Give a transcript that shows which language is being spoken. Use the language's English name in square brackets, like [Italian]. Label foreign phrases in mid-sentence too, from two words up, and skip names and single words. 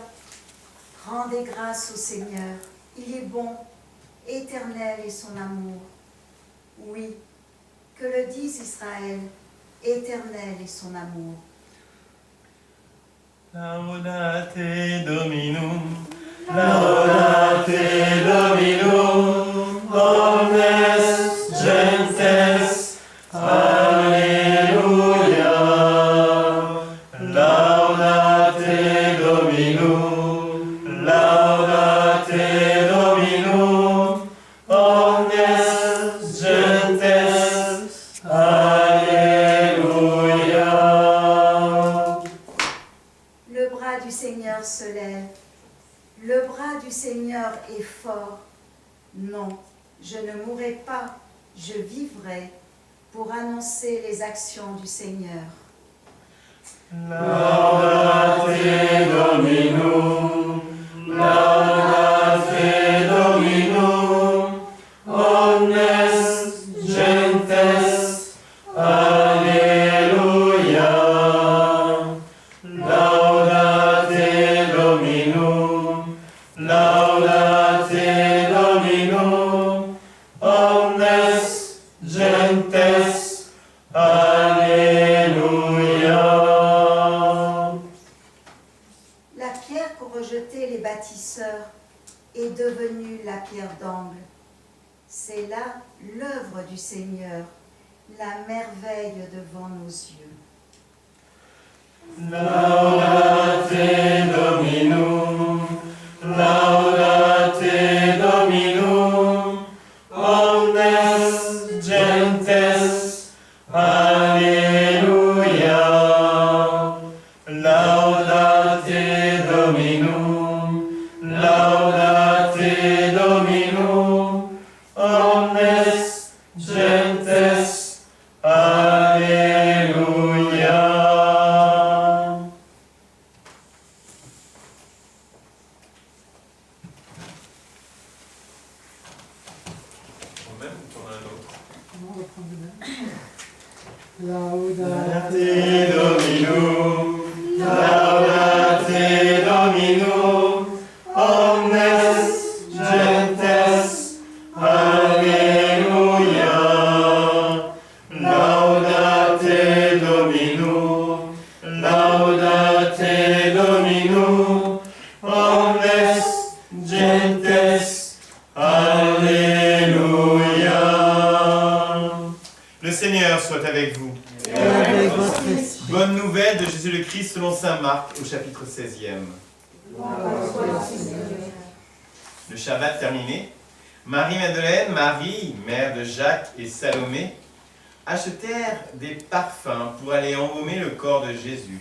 [French] Rendez grâce au Seigneur, il est bon, éternel est son amour. Oui, que le dise Israël, éternel est son amour. [Latin] Laudate Dominum, Laudate Dominum, omnes gentes, Alleluia. Laudate Dominum, laudate Dominum, omnes gentes, Alléluia. [French] Le bras du Seigneur se lève, le bras du Seigneur est fort. Non, je ne mourrai pas, je vivrai pour annoncer les actions du Seigneur. [Latin] Laudate Dominum, laudate Dominum, omnes gentes, Alleluia. Laudate Dominum, laudate Dominum, omnes gentes, Alléluia. [French] La pierre qu'ont rejetée les bâtisseurs est devenue la pierre d'angle. C'est là l'œuvre du Seigneur. la merveille devant nos yeux. [Latin] Laudate Dominum, laudate Dominum, omnes gentes, Alleluia. Laudate Dominum, laudate Dominum, omnes gentes, Alleluia. [French] On va prendre le même. [Latin] Laudate Dominum, laudate Dominum, omnes gentes, Alleluia. Laudate Dominum, laudate Dominum, omnes gentes, Alleluia. [French] Le Seigneur soit avec vous. et avec votre esprit. Bonne nouvelle de Jésus le Christ selon saint Marc au chapitre 16e. Le Shabbat terminé, Marie-Madeleine, Marie, mère de Jacques et Salomé, achetèrent des parfums pour aller embaumer le corps de Jésus.